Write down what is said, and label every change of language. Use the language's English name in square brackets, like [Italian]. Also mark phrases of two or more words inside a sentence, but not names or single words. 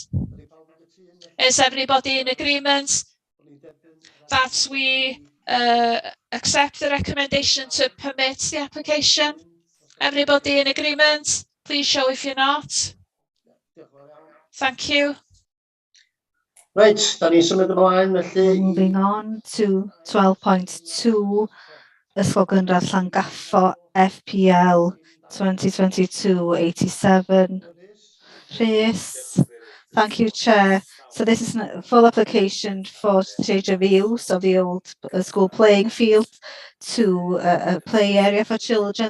[English] Is everybody in agreement that we accept the recommendation to permit the application? Everybody in agreement? Please show if you're not. Thank you. Right, [Welsh] da ni'n symud ymlaen felly. [English] Moving on to 12.2, Ysgol Gynradd Llangaffo FPL 2022-87. Rhys. Thank you, Chair. So this is a full application for change of use of the old school playing field to a play area for children.